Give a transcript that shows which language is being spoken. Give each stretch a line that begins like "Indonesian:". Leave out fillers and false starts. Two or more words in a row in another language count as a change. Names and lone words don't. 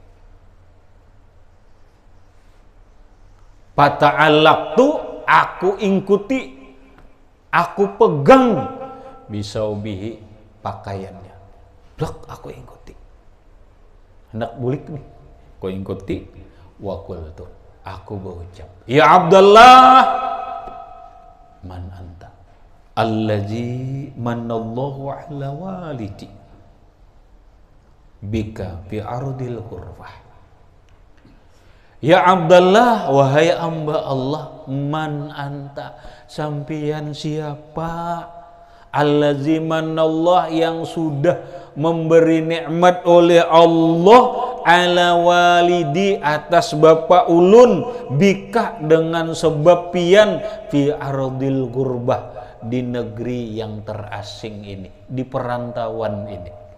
Banjar: Pata'allaqtu, aku ikuti, aku pegang bisaubihi, pakaiannya. Blok aku ikuti. Hendak bulik nih, aku ikuti. Wa qultu, aku berucap,
Arabic: يا عبد الله، من أنت? الذي منّ الله على والدي بك في أرض الغربة. يا عبد الله,
Banjar: wahai hamba Allah,
Arabic: من أنت,
Banjar: sampian siapa?
Arabic: الذي منّ الله,
Banjar: yang sudah memberi nikmat oleh Allah,
Arabic: على والدي,
Banjar: atas bapak ulun, bika dengan sebab pian,
Arabic: في أرض الغربة,
Banjar: di negeri yang terasing ini, di perantauan ini.